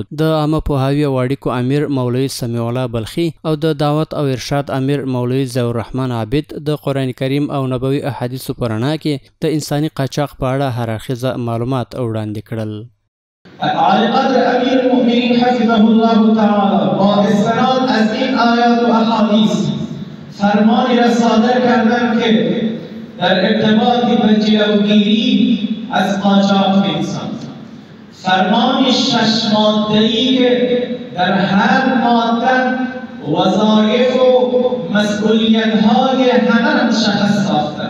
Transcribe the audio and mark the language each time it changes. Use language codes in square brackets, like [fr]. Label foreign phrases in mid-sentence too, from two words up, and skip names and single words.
[ps] د عامه پوهاوي او اړیکو امیر مولوي سمیع الله بلخي او د دعوت او ارشاد امیر مولوي ضیاء الرحمن عابد د قرآن کریم او نبوي احادیثو په رڼا کې د انساني قاچاق په اړه هر اړخیزه معلومات وړاندې کړل. [ar] اعلی قدر امیر المؤمنین حفظه الله تعالی [fa] با استناد از این آیات و احادیث فرمانی را صادر کردند که در ارتباط به جلوگیری از قاچاق انسان، فرمان 6 ماده‌ای که در هر ماده وظایف و مسئولیت‌های همه را مشخص ساختند.